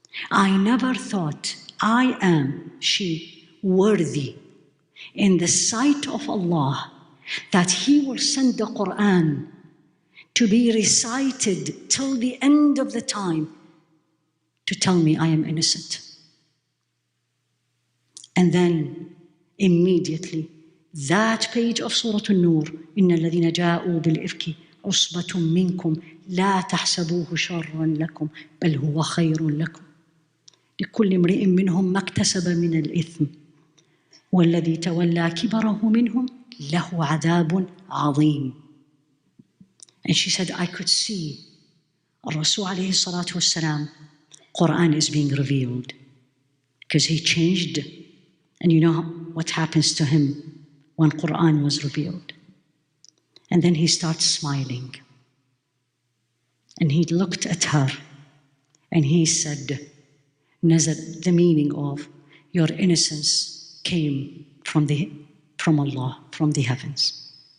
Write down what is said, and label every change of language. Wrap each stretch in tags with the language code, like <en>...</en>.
<en>I never thought I am, she, worthy in the sight of Allah that He will send the Qur'an to be recited till the end of the time to tell me I am innocent. And then immediately, that page of Surah An-Nur,</en> <ar>إِنَّ الَّذِينَ جَاءُوا بِالْإِفْكِ عُصْبَةٌ مِّنْكُمْ لَا تَحْسَبُوهُ شَرًّا لَكُمْ بَلْ هُوَ خَيْرٌ لَكُمْ لكل امرئ منهم ما اكتسب من الإثم والذي تولى كبره منهم له عذاب عظيم.</ar> <en>And she said, I could see Rasul alayhi salatu wassalam, Qur'an is being revealed because he changed. And you know what happens to him when Qur'an was revealed. And then he starts smiling. And he looked at her and he said, Nazar, the meaning of your innocence came from Allah, from the heavens.</en>